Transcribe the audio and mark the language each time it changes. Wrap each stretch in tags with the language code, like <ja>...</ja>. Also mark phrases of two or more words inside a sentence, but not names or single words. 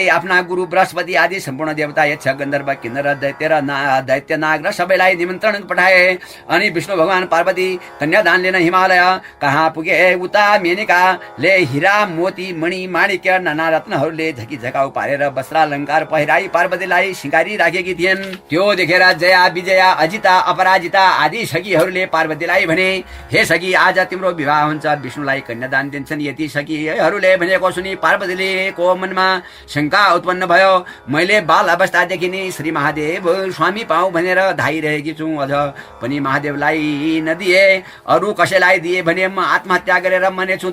<ne>आफ्ना गुरु बृहस्पति आदि सम्पूर्ण देवता, यक्ष, गन्धर्व, किन्नर, दैत्य नाग र सबैलाई निमन्त्रण पठाए। अनि विष्णु भगवान पार्वती कन्या दान लिन हिमालय कहाँ पुगे। उता मेनकाले हिरा, मोती, मणि, माणिक्य, नाना रत्नहरूले झकी झकाउ पारेर वस्त्रालङ्कार पहिराई पार्वतीलाई सिंगारी राखेकी थिइन्। त्यो देखेर जया, विजया, अजिता, अपराजिता आदि सखीहरूले पार्वतीलाई भने, हे सखी, आज तिम्रो विवाह हुन्छ। विष्णुलाई कन्यादान दिन्छन्। यति सखीहरूले भनेको सुनि पार्वतीले को मनमा शंका उत्पन्न भयो। मैले बाल अवस्थादेखि नै श्री महादेव स्वामी पाऊ भनेर धाइरहेकी छु। अझ पनि महादेवलाई नदिए अरू कसैलाई दिए भने म आत्महत्या गरेर मर्नेछु।</ne>